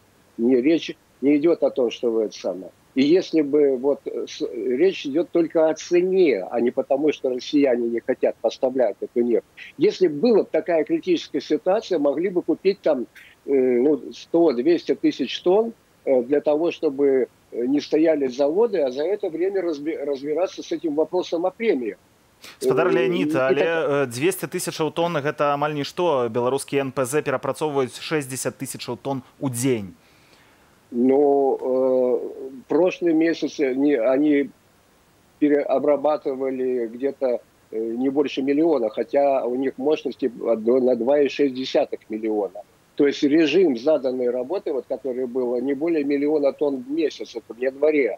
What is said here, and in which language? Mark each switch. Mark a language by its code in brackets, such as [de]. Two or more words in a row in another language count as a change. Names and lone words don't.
[ru] Речь не идет о том, что вы это самое. И если бы вот речь идет только о цене, а не потому, что россияне не хотят поставлять эту нефть. Если была бы такая критическая ситуация, могли бы купить там ну, 100-200 тысяч тонн для того, чтобы не стояли заводы, а за это время разбираться с этим вопросом о премиях. [be] Спадар Леонид, І так, але 200 тысячаў тонн гэта амаль нішто. Беларускія НПЗ перапрацоўваюць 60 тысячаў тонн у дзень. ну, [ru] прошлый месяц они переобрабатывали где-то не больше миллиона, хотя у них мощности на 2,6 миллиона. То есть режим заданной работы, вот, который был, не более миллиона тонн в месяц, это в январе.